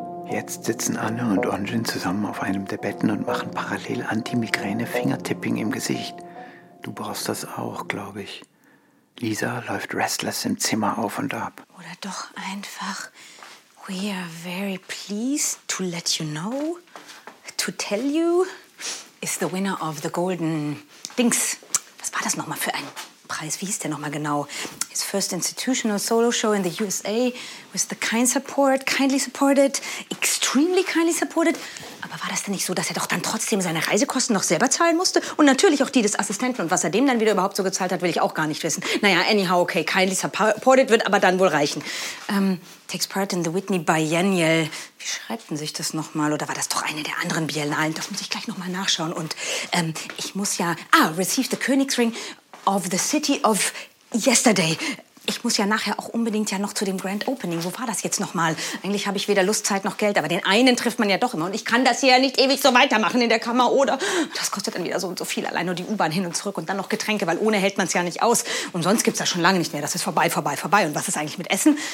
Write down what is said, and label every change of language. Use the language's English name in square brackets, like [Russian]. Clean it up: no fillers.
[German] Jetzt sitzen Anne und Onjin zusammen auf einem der Betten und machen parallel Anti-Migräne-Fingertipping im Gesicht. Du brauchst das auch, glaube ich. Lisa läuft restless im Zimmer auf und ab. Oder doch einfach, [English] we are very pleased to let you know, to tell you, is the winner of the golden Dings. [German] Was war das nochmal für ein Preis? Wie hieß der nochmal genau? [English] His first institutional solo show in the USA with the kind support, kindly supported, extremely kindly supported. [German] Aber war das denn nicht so, dass er doch dann trotzdem seine Reisekosten noch selber zahlen musste? Und natürlich auch die des Assistenten. Und was er dem dann wieder überhaupt so gezahlt hat, will ich auch gar nicht wissen. [English] Naja, anyhow, okay, kindly supported [German] wird aber dann wohl reichen. [English] Takes part in the Whitney Biennial. [German] Wie schreibt denn sich das nochmal? Oder war das doch eine der anderen Biennalen? Das muss ich gleich nochmal nachschauen. Und ich muss ja... [English] Ah, receive the Königsring of the City of Yesterday. [German] Ich muss ja nachher auch unbedingt ja noch zu dem Grand Opening. Wo war das jetzt nochmal? Eigentlich habe ich weder Lust, Zeit noch Geld, aber den einen trifft man ja doch immer. Und ich kann das hier ja nicht ewig so weitermachen in der Kammer, oder? Das kostet dann wieder so und so viel. Allein nur die U-Bahn hin und zurück und dann noch Getränke, weil ohne hält man es ja nicht aus. Und sonst gibt es das schon lange nicht mehr. Das ist vorbei, vorbei, vorbei. Und was ist eigentlich mit Essen?